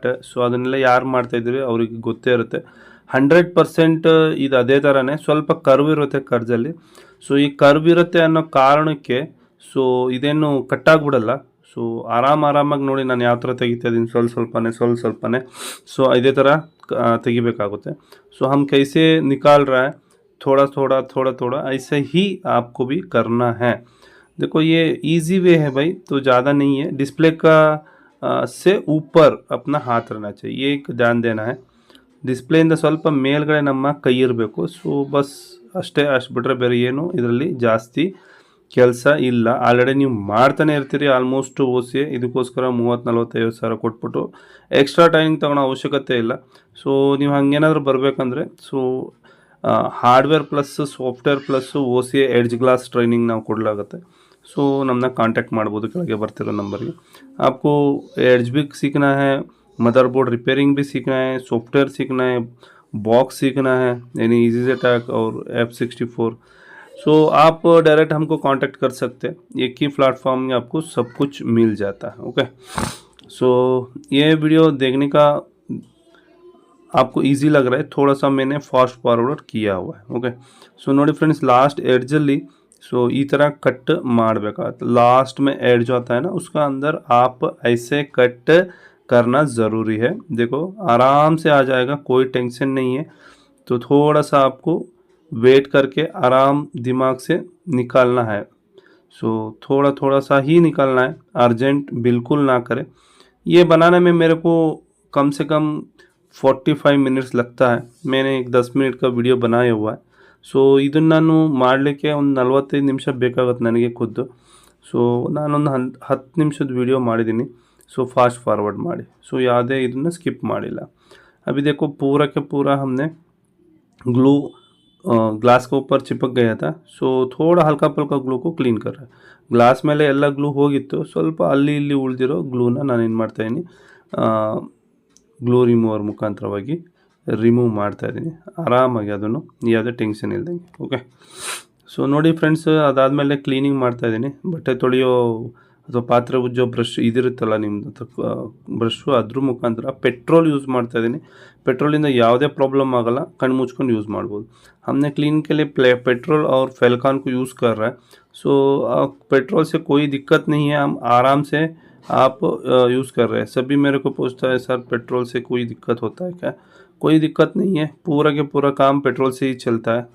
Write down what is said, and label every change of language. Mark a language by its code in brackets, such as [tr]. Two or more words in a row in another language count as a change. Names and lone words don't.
[kn] ಸೊ ಅದನ್ನೆಲ್ಲ ಯಾರು ಮಾಡ್ತಾಯಿದ್ದೀರಿ ಅವ್ರಿಗೆ ಗೊತ್ತೇ ಇರುತ್ತೆ. 100% ಇದು ಅದೇ ಥರನೇ, ಸ್ವಲ್ಪ ಕರ್ವ್ ಇರುತ್ತೆ ಕರ್ಜಲ್ಲಿ. ಸೊ ಈ ಕರ್ವ್ ಇರುತ್ತೆ ಅನ್ನೋ ಕಾರಣಕ್ಕೆ ಸೊ ಇದೇನು ಕಟ್ಟಾಗ್ಬಿಡಲ್ಲ. ಸೊ ಆರಾಮಾಗಿ ನೋಡಿ ನಾನು ಯಾವ ಥರ ತೆಗಿತಾ ಇದ್ದೀನಿ, ಸ್ವಲ್ಪನೇ. ಸೊ ಇದೇ ಥರ ತೆಗಿಬೇಕಾಗುತ್ತೆ. [hi] ಸೊ हम कैसे निकाल रहा है, थोड़ा ऐसे ही आपको भी करना है. देखो ये इजी वे है भाई, तो ज़्यादा नहीं है. डिस्प्ले का से ऊपर अपना हाथ रहना चाहिए, ये एक ध्यान देना है. [kn] ಡಿಸ್ಪ್ಲೇಯಿಂದ ಸ್ವಲ್ಪ ಮೇಲ್ಗಡೆ ನಮ್ಮ ಕೈ ಇರಬೇಕು. ಸೊ ಬಸ್ ಅಷ್ಟು ಬಿಟ್ಟರೆ ಬೇರೆ ಏನು ಇದರಲ್ಲಿ ಜಾಸ್ತಿ ಕೆಲಸ ಇಲ್ಲ. ಆಲ್ರೆಡಿ ನೀವು ಮಾಡ್ತಾನೆ ಇರ್ತೀರಿ ಆಲ್ಮೋಸ್ಟ್ ಓ.ಸಿ.ಎ. ಇದಕ್ಕೋಸ್ಕರ 30-45 ಸಾವಿರ ಕೊಟ್ಬಿಟ್ಟು ಎಕ್ಸ್ಟ್ರಾ ಟ್ರೈನಿಂಗ್ ತೊಗೊಳೋ ಅವಶ್ಯಕತೆ ಇಲ್ಲ. ಸೊ ನೀವು ಹಾಗೇನಾದರೂ ಬರಬೇಕಂದ್ರೆ ಸೊ ಹಾರ್ಡ್ವೇರ್ ಪ್ಲಸ್ ಸಾಫ್ಟ್ವೇರ್ ಪ್ಲಸ್ ಓ.ಸಿ.ಎ ಎಡ್ಜ್ ಗ್ಲಾಸ್ ಟ್ರೈನಿಂಗ್ ನಾವು ಕೊಡಲಾಗುತ್ತೆ. ಸೊ ನಮ್ಮನ್ನ ಕಾಂಟ್ಯಾಕ್ಟ್ ಮಾಡ್ಬೋದು ಕೆಳಗೆ ಬರ್ತಿರೋ ನಂಬರ್ಗೆ. [hi] आपको एड्ज भी सीखना है, मदरबोर्ड रिपेयरिंग भी सीखना है, सॉफ्टवेयर सीखना है, बॉक्स सीखना है, यानी EasyJet और F64. सो आप डायरेक्ट हमको कांटेक्ट कर सकते हैं. एक ही प्लेटफॉर्म में आपको सब कुछ मिल जाता है. ओके, सो ये वीडियो देखने का आपको इजी लग रहा है, थोड़ा सा मैंने [en] fast forward [hi] किया हुआ है. ओके, सो [kn] ನೋಡಿ ಫ್ರೆಂಡ್ಸ್, [hi] लास्ट एड्ज सो [kn] ಈ ಥರ [hi] कट [kn] ಮಾಡಬೇಕಾಗುತ್ತೆ. [hi] लास्ट में एड जो आता है ना, उसका अंदर आप ऐसे कट करना ज़रूरी है. देखो आराम से आ जाएगा, कोई टेंशन नहीं है. तो थोड़ा सा आपको वेट करके आराम दिमाग से निकालना है. सो थोड़ा सा ही निकालना है, अर्जेंट बिल्कुल ना करें. ये बनाने में मेरे को कम से कम 45 मिनट्स लगता है. मैंने एक 10 मिनट का वीडियो बनाया हुआ है. [kn] ಸೊ ಇದನ್ನು ನಾನು ಮಾಡಲಿಕ್ಕೆ ಒಂದು 45 ನಿಮಿಷ ಬೇಕಾಗುತ್ತೆ ನನಗೆ ಖುದ್ದು. ಸೊ ನಾನೊಂದು 10 ನಿಮಿಷದ ವಿಡಿಯೋ ಮಾಡಿದ್ದೀನಿ. सो [en] fast forward [kn] ಮಾಡಿ. ಸೊ ಯಾವುದೇ ಇದನ್ನು ಸ್ಕಿಪ್ ಮಾಡಿಲ್ಲ. [hi] अभी देखो पूरा के पूरा हमने ग्लू ग्लास के ऊपर चिपक गया था. सो थोड़ा हल्का पल्का ग्लू को क्लीन कर रहा है. [kn] ಗ್ಲಾಸ್ ಮೇಲೆ ಎಲ್ಲ ಗ್ಲೂ ಹೋಗಿತ್ತು, ಸ್ವಲ್ಪ ಅಲ್ಲಿ ಇಲ್ಲಿ ಉಳಿದಿರೋ ಗ್ಲೂನ ನಾನು ಏನು ಮಾಡ್ತಾಯಿದ್ದೀನಿ, ಗ್ಲೂ ರಿಮೂವರ್ ಮುಖಾಂತರವಾಗಿ ರಿಮೂವ್ ಮಾಡ್ತಾ ಇದ್ದೀನಿ ಆರಾಮಾಗಿ, ಅದನ್ನು ಯಾವುದೇ ಟೆನ್ಷನ್ ಇಲ್ದಂಗೆ. ಓಕೆ, ಸೊ ನೋಡಿ ಫ್ರೆಂಡ್ಸ್, ಅದಾದಮೇಲೆ ಕ್ಲೀನಿಂಗ್ ಮಾಡ್ತಾ ಇದ್ದೀನಿ. ಬಟ್ಟೆ ತೊಳೆಯೋ ಅಥವಾ ಪಾತ್ರೆ ಉಜ್ಜೋ ಬ್ರಷ್ ಇದಿರುತ್ತಲ್ಲ ನಿಮ್ಮದು ಬ್ರಷ್ಷು, ಅದ್ರ ಮುಖಾಂತರ ಪೆಟ್ರೋಲ್ ಯೂಸ್ ಮಾಡ್ತಾ ಇದ್ದೀನಿ. ಪೆಟ್ರೋಲಿಂದ ಯಾವುದೇ ಪ್ರಾಬ್ಲಮ್ ಆಗೋಲ್ಲ, ಕಣ್ಣು ಮುಚ್ಕೊಂಡು ಯೂಸ್ ಮಾಡ್ಬೋದು. [hi] हमने क्लीन के लिए पेट्रोल और फेलकॉन को यूज़ कर रहा है. सो पेट्रोल से कोई दिक्कत नहीं है, हम आराम से आप यूज़ कर रहे हैं. सभी मेरे को पूछता है सर पेट्रोल से कोई दिक्कत होता है क्या? कोई दिक्कत नहीं है, पूरा के पूरा काम पेट्रोल से ही चलता है.